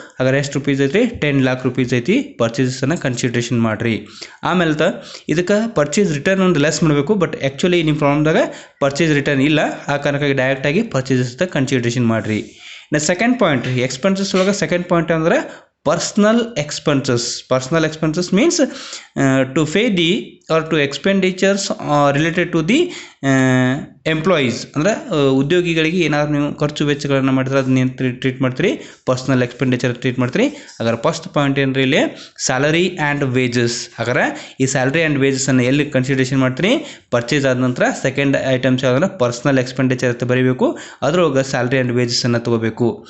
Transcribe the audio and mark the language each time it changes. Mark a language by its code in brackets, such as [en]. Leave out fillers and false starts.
[kn] ಹಾಗಾದ್ರೆ ಎಷ್ಟು ರುಪೀಸ್ ಐತಿ, 10 lakh rupees ಐತಿ. ಪರ್ಚೇಸಸ್ಸನ್ನು ಕನ್ಸಿಡರೇಷನ್ ಮಾಡಿರಿ. ಆಮೇಲೆ ಇದಕ್ಕೆ ಪರ್ಚೇಸ್ ರಿಟರ್ನ್ ಒಂದು ಲೆಸ್ ಮಾಡಬೇಕು. ಬಟ್ ಆ್ಯಕ್ಚುಲಿ ನಿಮ್ಮ ಪ್ರಾಬ್ಲಮ್ದಾಗ ಪರ್ಚೇಸ್ ರಿಟರ್ನ್ ಇಲ್ಲ, ಆ ಕಾರಣಕ್ಕಾಗಿ ಡೈರೆಕ್ಟಾಗಿ ಪರ್ಚೇಸಸ್ ಕನ್ಸಿಡರೇಷನ್ ಮಾಡಿರಿ. ಸೆಕೆಂಡ್ ಪಾಯಿಂಟ್ ರೀ, ಎಕ್ಸ್ಪೆನ್ಸಸ್ ಒಳಗೆ ಸೆಕೆಂಡ್ ಪಾಯಿಂಟ್ ಅಂದ್ರೆ personal expenses. [en] Personal expenses means to pay the or to expenditures related to the employees. [kn] ಅಂದರೆ ಉದ್ಯೋಗಿಗಳಿಗೆ ಏನಾದ್ರು ನೀವು ಖರ್ಚು ವೆಚ್ಚಗಳನ್ನು ಮಾಡಿದ್ರೆ ಅದನ್ನ ಟ್ರೀಟ್ ಮಾಡ್ತೀರಿ, ಪರ್ಸ್ನಲ್ ಎಕ್ಸ್ಪೆಂಡಿಚರ್ ಟ್ರೀಟ್ ಮಾಡ್ತೀರಿ. ಹಾಗಾದ್ರೆ ಫಸ್ಟ್ ಪಾಯಿಂಟ್ ಏನ್ರಿ ಇಲ್ಲಿ ಸ್ಯಾಲರಿ ಆ್ಯಂಡ್ ವೇಜಸ್. ಹಾಗಾದ್ರೆ ಈ ಸ್ಯಾಲರಿ ಆ್ಯಂಡ್ ವೇಜಸನ್ನು ಎಲ್ಲಿ ಕನ್ಸಿಡರೇಷನ್ ಮಾಡ್ತೀರಿ, ಪರ್ಚೇಸ್ ಆದ ನಂತರ ಸೆಕೆಂಡ್ ಐಟಮ್ಸ್ ಯಾವ್ದಂದ್ರೆ ಪರ್ಸ್ನಲ್ ಎಕ್ಸ್ಪೆಂಡಿಚರ್ ಅಂತ ಬರೀಬೇಕು, ಅದರೊಳಗೆ ಸ್ಯಾಲರಿ ಆ್ಯಂಡ್ ವೇಜಸನ್ನು ತೊಗೋಬೇಕು.